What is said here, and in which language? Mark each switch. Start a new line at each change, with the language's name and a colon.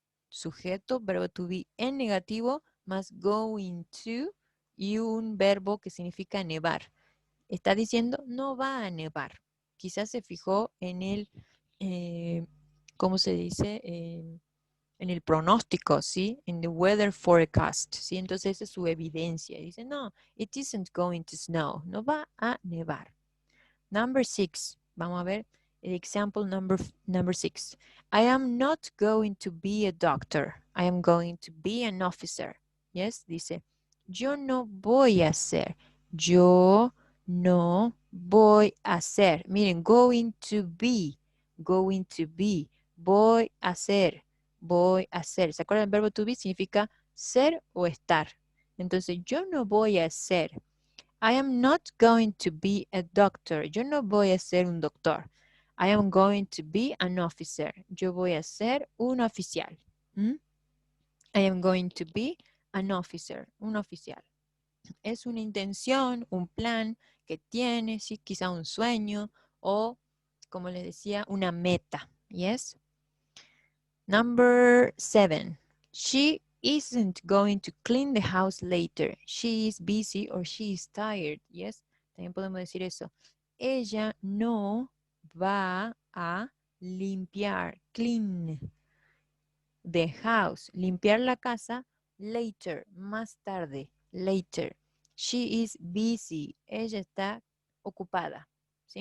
Spanish: Sujeto, verbo to be en negativo, más going to y un verbo que significa nevar. Está diciendo no va a nevar. Quizás se fijó en el, ¿cómo se dice? En el pronóstico, ¿sí? En the weather forecast, ¿sí? Entonces esa es su evidencia. Dice, no,
English: it isn't going to snow.
Spanish: No va a nevar. Number 6. Vamos a ver el
English: example number 6. I am not going to be a doctor. I am going to be an officer.
Spanish: Yes, dice, yo no voy a ser. Yo no voy a ser.
English: Miren, going to be. Going to be.
Spanish: Voy a ser. Voy a ser. ¿Se acuerdan? El verbo to be significa ser o estar. Entonces, yo no voy a ser.
English: I am not going to be a doctor.
Spanish: Yo no voy a ser un doctor.
English: I am going to be an officer.
Spanish: Yo voy a ser un oficial.
English: I am going to be an officer.
Spanish: Un oficial. Es una intención, un plan que tiene, ¿sí? Quizá un sueño o, como les decía, una meta.
English: Yes. Number 7. She isn't going to clean the house later. She is busy or she is tired. Yes.
Spanish: También podemos decir eso. Ella no va a limpiar.
English: Clean the house.
Spanish: Limpiar la casa later. Más tarde. Later.
English: She is busy.
Spanish: Ella está ocupada. ¿Sí?